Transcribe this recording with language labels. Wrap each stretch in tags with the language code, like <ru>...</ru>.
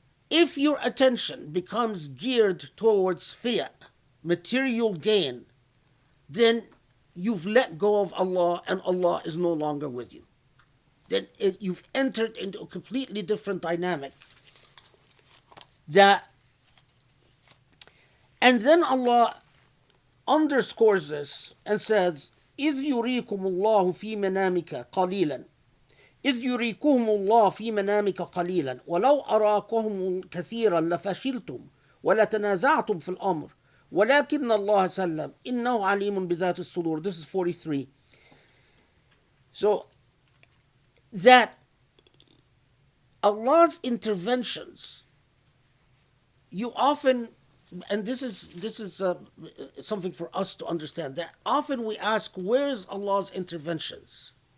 <en>If your attention becomes geared towards fiat, material gain, then you've let go of Allah and Allah is no longer with you. Then you've entered into a completely different dynamic. And then Allah underscores this and says,</en> <ar>إِذْ يُرِيكُمُ اللَّهُ فِي مَنَامِكَ قَلِيلًا إِذْ يُرِيكُهُمُ اللَّهُ فِي مَنَامِكَ قَلِيلًا وَلَوْ أَرَاكُهُمْ كَثِيرًا لَفَشِلْتُمْ وَلَتَنَازَعْتُمْ فِي الْأَمْرِ وَلَكِنَّ اللَّهَ سَلَّمَ إِنَّهُ عَلِيمٌ بِذَاتِ الصُّدُورِ.</ar> <en>This is 43. So that Allah's interventions, you often, and this is something for us to understand, that often we ask, where is Allah's interventions?</en>